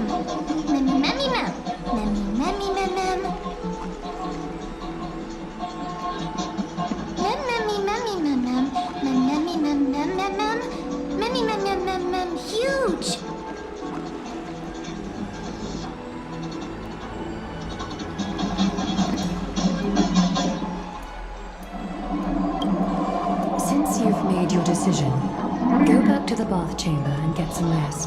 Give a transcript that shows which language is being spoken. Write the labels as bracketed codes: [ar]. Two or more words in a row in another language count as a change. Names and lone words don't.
[en] Memmy, memmy, mem. Memmy, memmy, mem, mem. Mem, memmy, memmy, mem, mem. Mem, memmy, mem, mem, mem, mem. Memmy, mem, mem, mem, mem. Huge. Since you've made your decision, go back to the bath chamber and get some rest.